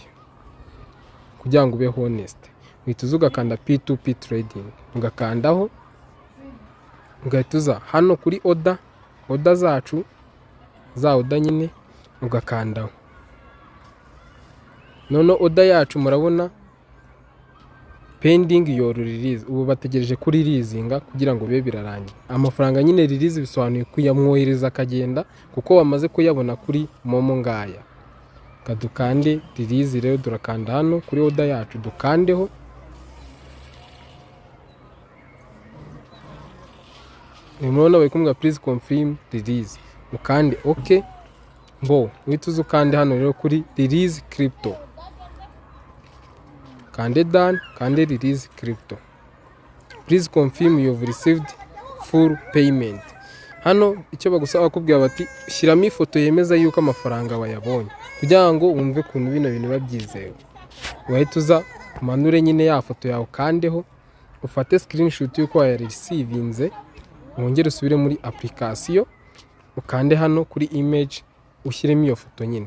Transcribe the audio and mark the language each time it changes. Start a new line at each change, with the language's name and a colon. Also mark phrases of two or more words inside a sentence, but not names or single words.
Kinyarwanda: Kugira ngo ube honest, uhita ugakanda
English: P2P trading,
Kinyarwanda: ugakandaho, ugahita hano kuri oda zacu za oda nyine ugakandaho. None oda yacu murabona
English: pending your release.
Kinyarwanda: Ubu bategereje kuri releasinga kugira ngo bibe birarangira. Amafaranga nyine release bisobanuye kuyamwohereza akagenda, kuko wamaze kuyabona kuri MoMo ngaya. Kadukande release rero, durakanda hano kuri oda yacu dukandeho. Nimubona bari kumwe
English: please confirm release.
Kinyarwanda: Mukande okay. Uhita ukande hano rero kuri
English: release crypto.
Kinyarwanda: Kande done, kande
English: release crypto. Please confirm you have received full payment.
Kinyarwanda: Hano icyo bagusaba kubwira bati shyiramo ifoto yemeza yuko amafaranga wayabonye, kugira ngo wumve kuntu bino bintu babyizewe. Wahita umanure nyine ya foto yawe kandeho, ufate screenshot yuko wayarecevinze, wongere usubire muri application, ukande hano kuri image ushyiremo iyo foto nyine.